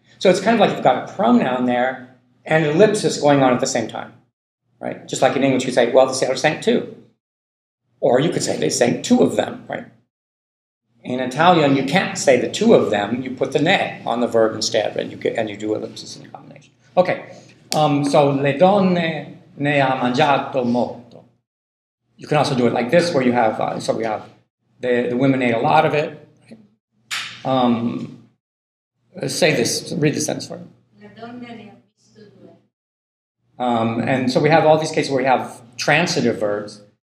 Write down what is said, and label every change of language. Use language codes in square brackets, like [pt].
[en] So it's kind of like you've got a pronoun there and an ellipsis going on at the same time, right? Just like in English, you say, well, the sailors sank two. Or you could say they sank two of them, right? In Italian, you can't say the two of them. You put the ne on the verb instead, and you do ellipsis in combination. [it] Okay, so le donne ne ha mangiato molto. [en] You can also do it like this, where you have, so we have the women ate a lot of it. Right? Say this, read the sentence for me. [it] La donna ne ha visto due. [en] And so we have all these cases where we have transitive verbs.